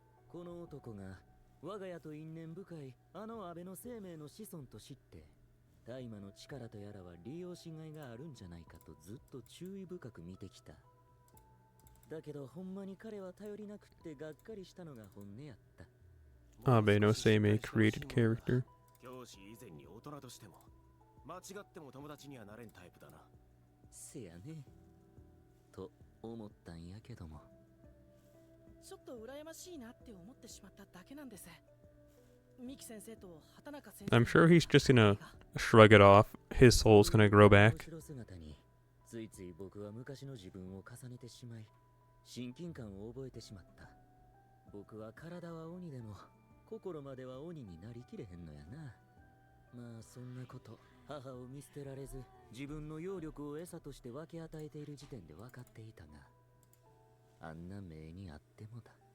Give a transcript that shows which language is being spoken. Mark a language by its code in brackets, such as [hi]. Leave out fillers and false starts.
[ja] この男が我が家と因縁深いあの安倍の生命の子孫と知って、大麻の力とやらは利用しがいがあるんじゃないかとずっと注意深く見てきた。だけどほんまに彼は頼りなくってがっかりしたのが本音やった。 [en] Abe no Seimei created character. [ja] 教師以前に大人としても間違っても友達にはなれんタイプだな。せやねと思ったんやけども。ちょっと羨ましいなって思ってしまっただけなんです。ミキ先生と畑中先生。 [en] I'm sure he's just gonna shrug it off. His soul's gonna grow back. [ja] 後ろ姿についつい僕は昔の自分を重ねてしまい、親近感を覚えてしまった。僕は体は鬼でも心までは鬼になりきれへんのやな。まあそんなこと、母を見捨てられず自分の揚力を餌として分け与えている時点で分かっていたが、あんな目にあってもだ。